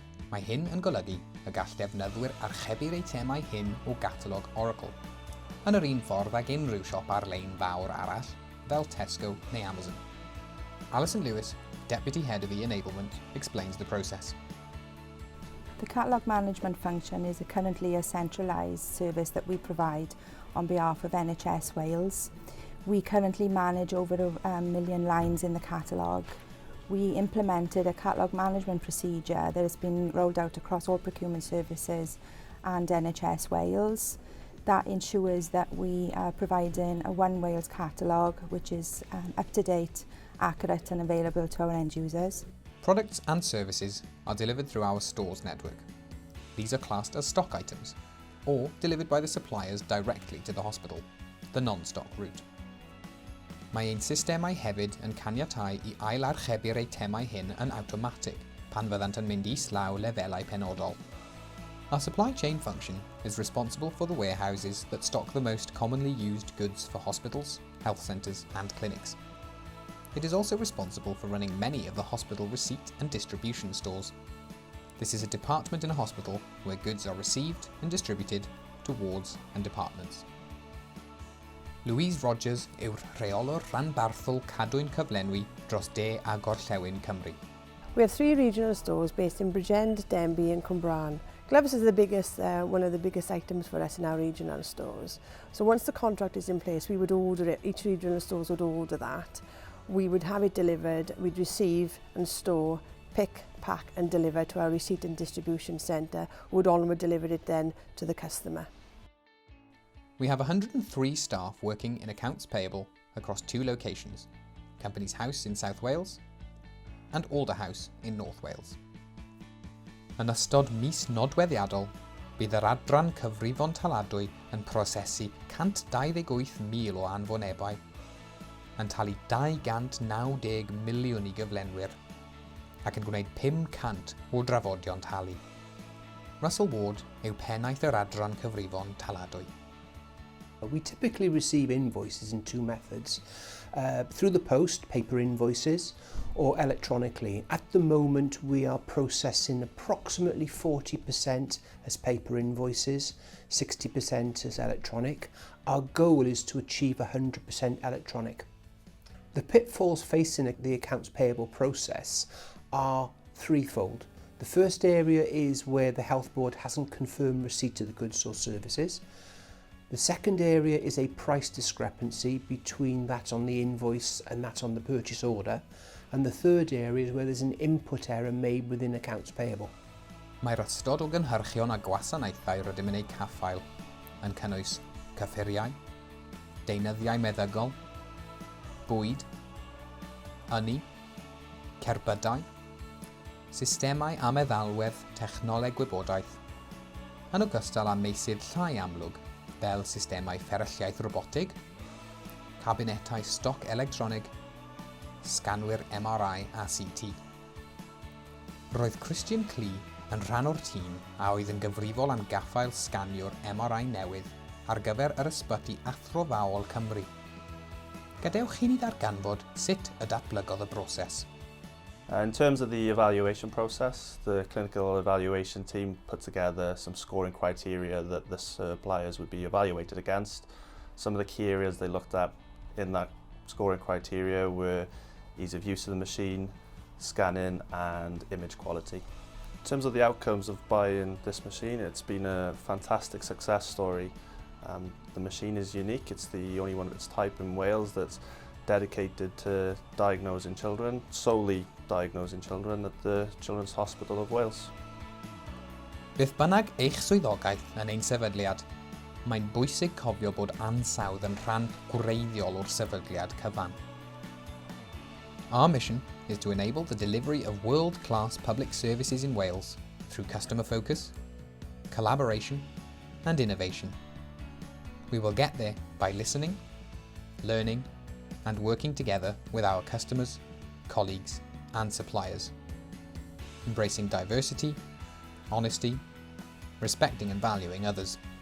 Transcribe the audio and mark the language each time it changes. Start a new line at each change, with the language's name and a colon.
Welsh: Mae hyn yn golygu y gall defnyddwyr archebu'r eitemau hyn o Catalogue Oracle, yn yr un ffordd ag unrhyw siop ar-lein fawr arall, fel Tesco neu Amazon.
English: Alison Lewis, Deputy Head of E-Enablement, explains the process. The catalogue management function is currently a centralised service that we provide on behalf of NHS Wales. We currently manage over a million lines in the catalogue. We implemented a catalogue management procedure that has been rolled out across all procurement services and NHS Wales. That ensures that we are providing a One Wales catalogue which is up to date, accurate and available to our end users. Products and services are delivered through our stores network. These are classed as stock items, or delivered by the suppliers directly to the hospital, the non-stock route.
Welsh: Mae ein systemau hefyd yn caniatáu I ail-archebu'r eitemau hyn yn awtomatig pan fyddant yn mynd islaw lefelau penodol.
English: Our supply chain function is responsible for the warehouses that stock the most commonly used goods for hospitals, health centres and clinics. it is also responsible for running many of the hospital receipt and distribution stores. This is a department in a hospital where goods are received and distributed to wards and departments.
Welsh: Louise Rogers yw'r rheolwr rhanbarthol cadwyn cyflenwi dros de a gorllewin Cymru.
English: We have 3 regional stores based in Bridgend, Denbigh and Cwmbran. Gloves is one of the biggest items for us in our regional stores. So once the contract is in place, we would order it, each regional stores would order that. We would have it delivered, we'd receive and store, pick, pack and deliver to our receipt and distribution centre, who would deliver it then to the customer. We have 103 staff working in accounts payable across 2 locations, Companies House in South Wales and Alder House in North Wales.
Welsh: Yn ystod mis nodweddiadol, bydd yr adran cyfrifon taladwy yn prosesu 128,000 o anfonebau, yn talu 290 miliwn I gyflenwyr, ac yn gwneud 500 o drafodion talu. Russell Ward yw pennaeth yr adran cyfrifon taladwy.
English: We typically receive invoices in 2 methods, through the post, paper invoices, or electronically. At the moment we are processing approximately 40% as paper invoices, 60% as electronic. Our goal is to achieve 100% electronic. The pitfalls facing the accounts payable process are threefold. The first area is where the health board hasn't confirmed receipt of the goods or services. The second area is a price discrepancy between that on the invoice and that on the purchase order. And the third area is where there's an input error made within accounts payable.
Welsh: Mae'r ystod o gynhyrchion a gwasanaethau rydym yn eu caffael yn cynnwys cyffuriau, deunyddiau meddygol, bwyd, ynni, cerbydau, systemau a meddalwedd technoleg gwybodaeth, yn ogystal â meysydd llai amlwg fel systemau fferylliaeth robotig, cabinetau stoc electronig, sganwyr MRI a CT. Roedd Christian Clee yn rhan o'r tîm a oedd yn gyfrifol am gaffael sganiwr MRI newydd ar gyfer yr ysbyty athrofawol Cymru. Gadewch i ni ddarganfod sut y datblygodd y broses.
English: In terms of the evaluation process, the clinical evaluation team put together some scoring criteria that the suppliers would be evaluated against. Some of the key areas they looked at in that scoring criteria were ease of use of the machine, scanning and image quality. In terms of the outcomes of buying this machine, it's been a fantastic success story. The machine is unique, it's the only one of its type in Wales that's dedicated to diagnosing children, solely diagnosing children at the Children's Hospital of Wales.
Welsh: Beth bynnag eich swyddogaeth yn ein sefydliad, mae'n bwysig cofio bod ansawdd yn rhan gwreiddiol o'r sefydliad cyfan.
English: Our mission is to enable the delivery of world-class public services in Wales through customer focus, collaboration and innovation. We will get there by listening, learning and working together with our customers, colleagues and suppliers, embracing diversity, honesty, respecting and valuing others.